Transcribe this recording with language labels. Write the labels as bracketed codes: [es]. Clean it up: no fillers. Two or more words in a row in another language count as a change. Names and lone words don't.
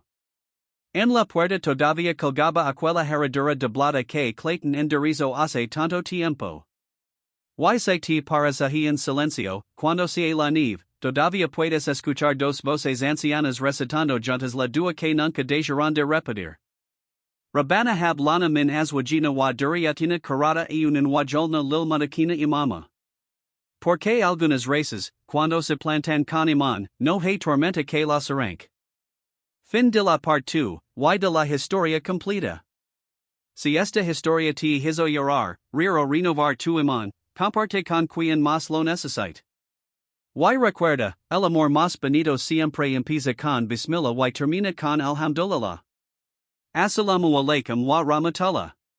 [es] En la puerta todavía colgaba aquella herradura de plata que Clayton enderezó hace tanto tiempo. Y se te paras ahí en silencio, cuando se la nieve, todavía puedes escuchar dos voces ancianas recitando juntas la dua que nunca dejarán de repetir. [ar] ربنا هب لنا من أزواجنا وذرياتنا قرة أعين واجعلنا للمتقين إماما. [es] Porque algunas races, cuando se plantan con iman, no hay tormenta que las arranque. Fin de la parte 2, y de la historia completa. Si esta historia te hizo llorar, reír o renovar tu iman, comparte con quien más lo necesite. Y recuerda, el amor más bonito siempre empieza con bismillah y termina con alhamdulillah. [ar] السلام عليكم ورحمة الله.